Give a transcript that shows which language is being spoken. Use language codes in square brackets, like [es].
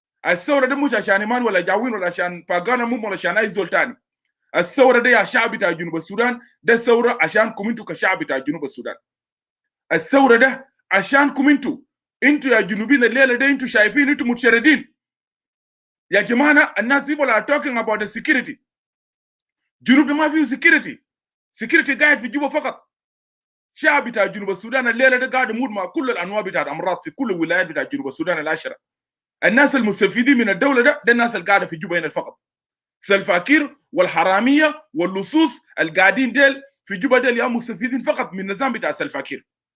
[ar] الثوره ده مش عشان ايمان ولا جاوين ولا عشان باغانا مو ولا عشان اي زول تاني. الثوره ده يا شعب بتاع جنوب السودان ده ثوره عشانكم انتوا كشعب بتاع جنوب السودان. الثوره ده عشانكم انتوا يا جنوبيين الليله ده انتوا شايفين انتوا متشردين. يا جماعه الناس [en] people are talking about the security. [ar] جنوب ما فيه security قاعد في جوبا فقط. شعب بتاع جنوب السودان الليله ده قاعد يموت مع كل الانواع بتاع الامراض في كل الولايات بتاع جنوب السودان العشره. الناس المستفيدين من الدوله ده الناس اللي قاعده في جوبا هنا فقط. سلفاكير والحراميه واللصوص القاعدين ديل في جوبا ديل يا مستفيدين فقط من النظام بتاع سلفاكير.